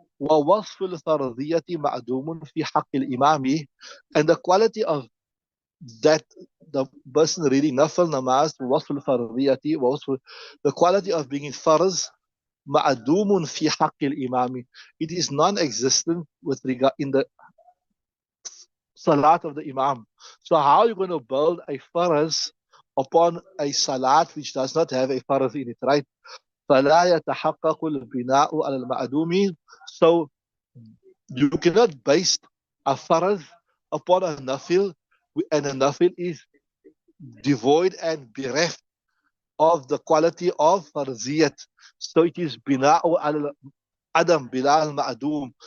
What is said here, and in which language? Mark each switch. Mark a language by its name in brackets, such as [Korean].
[Arabic] ووصف الفرضية معدوم في حق الإمام, [English] and the quality of that the person reading nafal namaz, [Arabic] وصف الفرضية, [English] the quality of being in farz, [Arabic] معدوم في حق الإمام, [English] it is non-existent with regard in the salat of the imam. So how are you going to build a farz upon a salat which does not have a farz in it, right? [Arabic] فلا يتحقق البناء على المعدوم. [English] So you cannot base a farz upon a nafil, and a nafil is devoid and bereft of the quality of farziyat. So it is [Arabic] bina'u al adam bila al ma'dum.